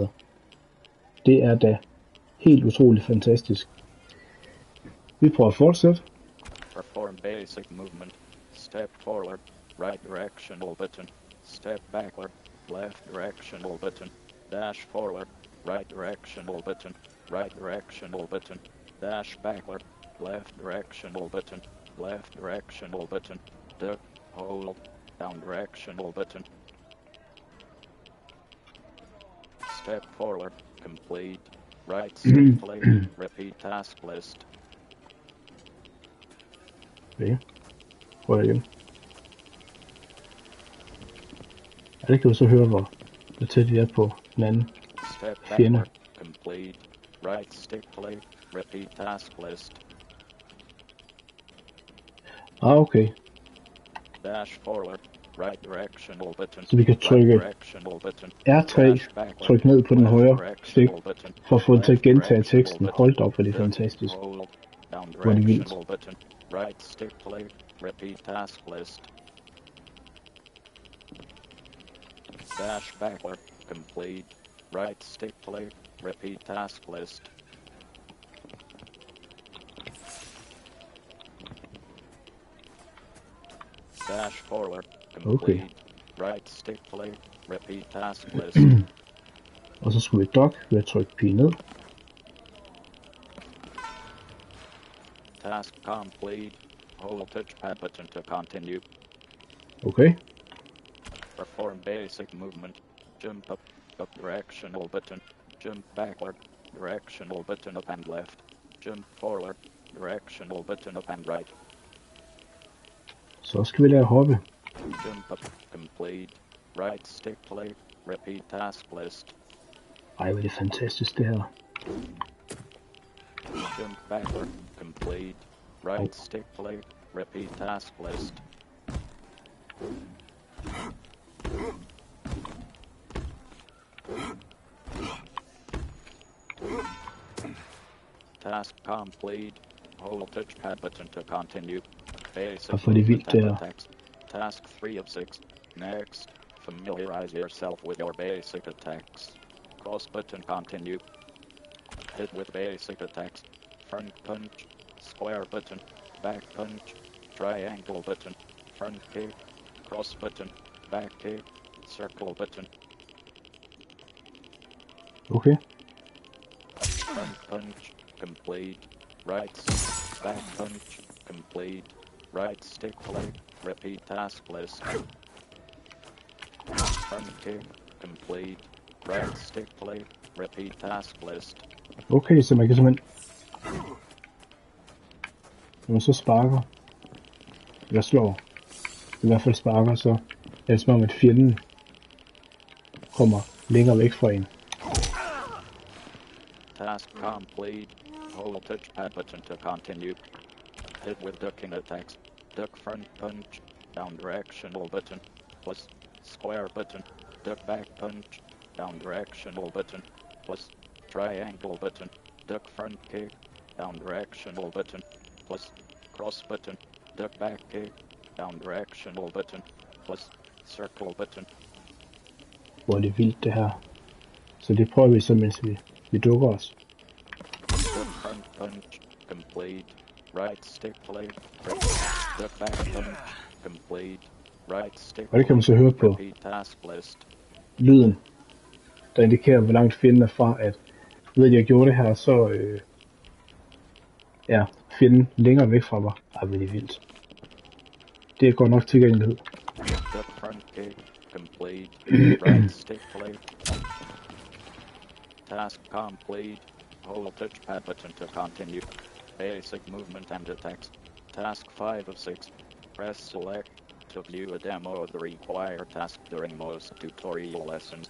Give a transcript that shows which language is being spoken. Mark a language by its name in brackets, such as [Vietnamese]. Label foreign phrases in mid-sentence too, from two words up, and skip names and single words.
[Danish] Det er da helt utroligt fantastisk. Vi prøver at fortsætte. [English] Perform basic movement. Step forward. Right directional button. Step backward. Left directional button. Dash forward. Right directional button. Right directional button. Dash backward. Left directional button. Left directional button. Duck. Hold. Down directional button. Step forward. Complete. Right stick play. Repeat task list. [Danish] Okay. Prøv igen. Ja, det kan du så høre, hvor tæt vi er på den anden fjende. [English] Complete. Right stick play. Repeat task list. Okay. Dash forward. Right directional button. [Danish] Så vi kan trykke R3, tryk ned på den højre stik, for at få den til at gentage teksten. Hold op, hvor det er fantastisk. Hvor er det vildt. [English] Right stick play. Repeat task list. Dash backward. Complete. Right stick play. Repeat task list. Dash forward. Complete. Okay. Right stick play. Repeat task list. [Danish] Og så skulle vi duck ved at trykke P ned. [English] Task complete. Hold touchpad button to continue. Okay. Perform basic movement. Jump up. Up directional button. Jump backward. Directional button up and left. Jump forward. Directional button up and right. [Danish] Så skal vi lære at hoppe. [English] Jump up, complete. Right stick play, repeat task list. [Danish] Ej, hvor er det fantastisk det her. [English] Jump backward, complete. Right stick play, repeat task list. Task complete. Hold touchpad button to continue. Basic [Danish] Hvorfor er det vildt det her? [English] attacks. Task 3 of 6. Next, familiarize yourself with your basic attacks. Cross button continue. Hit with basic attacks. Front punch, square button, back punch, triangle button, front kick, cross button, back kick, circle button. Okay. Front punch, complete. Right, back punch, complete. Right stick play, repeat task list. Front kick, complete. Right stick play, repeat task list. [Danish] Okay, så man kan simpelthen... Når man så sparker, eller slår, i hvert fald sparker, så er det som om, at fjenden kommer længere væk fra en. [English] Task complete. Hold touchpad button to continue. Hit with ducking attacks. Duck front punch. Down directional button. Plus square button. Duck back punch. Down directional button. Plus triangle button. Duck front kick. Down directional button. Plus cross button. Duck back kick. Down directional button. Plus circle button. [Danish] Hvor er det vildt det her. Så det prøver vi så, mens vi dukker os. [English] Duck front punch. Complete. Right stick play. Duck back punch. Complete. Right stick [Danish] Og det kan man så høre på [English] repeat task list. [Danish] lyden, der indikerer, hvor langt fjenden er fra, at ved at jeg gjorde det her, så er fjenden længere væk fra mig. Ej, hvor er det vildt. Det er godt nok tilgængelighed. [English] Duck front kick. Complete. Right stick play. Task complete. Hold touchpad button to continue. Basic movement and attacks. Task 5 of 6. Press select to view a demo of the required task during most tutorial lessons.